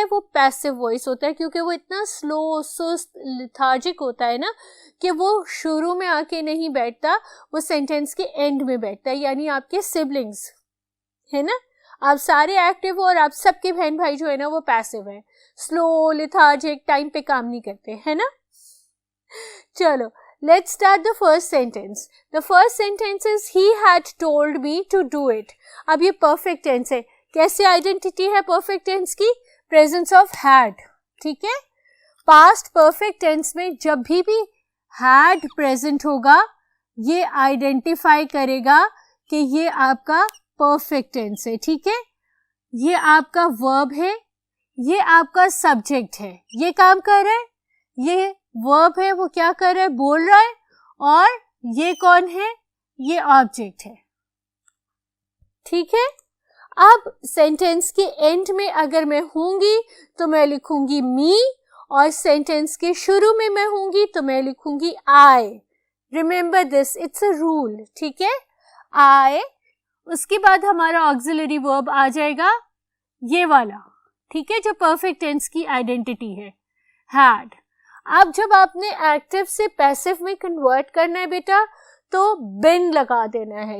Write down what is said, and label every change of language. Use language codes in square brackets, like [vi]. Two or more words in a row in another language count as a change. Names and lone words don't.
[hi] वो [en] passive voice [hi] होता है, क्योंकि वो इतना स्लो, सुस्त, लेथार्जिक होता है ना कि वो शुरू में आके नहीं बैठता, वो सेंटेंस के एंड में बैठता है. यानी आपके सिबलिंग्स है ना, आप सारे एक्टिव हो और आप सबके बहन भाई जो है ना वो पैसिव है, [en] slow, lethargic, [hi] टाइम पे काम नहीं करते, है ना. चलो, [en] let's start the first sentence. The first sentence is he had told me to do it. [hi] अब ये [en] perfect tense [hi] है. कैसे आइडेंटिटी है [en] perfect tense [hi] की? [en] presence of had. [hi] ठीक है? [en] past perfect tense [hi] में जब भी हैड प्रेजेंट होगा, ये आइडेंटिफाई करेगा कि ये आपका [en] perfect tense [hi] है. ठीक है? ये आपका वर्ब है, ये आपका सब्जेक्ट है, ये काम कर रहा है. ये वर्ब है, वो क्या कर रहा है? बोल रहा है. और ये कौन है? ये ऑब्जेक्ट है. ठीक है? अब सेंटेंस के एंड में अगर मैं होंगी तो मैं लिखूंगी मी, और सेंटेंस के शुरू में मैं होंगी तो मैं लिखूंगी आई. [en] remember this, it's a rule. [hi] ठीक है? [en] आई. [hi] उसके बाद हमारा [en] auxiliary verb [hi] आ जाएगा, ये वाला. ठीक है? जो [en] perfect tense [hi] की आइडेंटिटी है, हैड. अब जब आपने एक्टिव से पैसिव में कन्वर्ट करना है बेटा, तो बिन लगा देना है.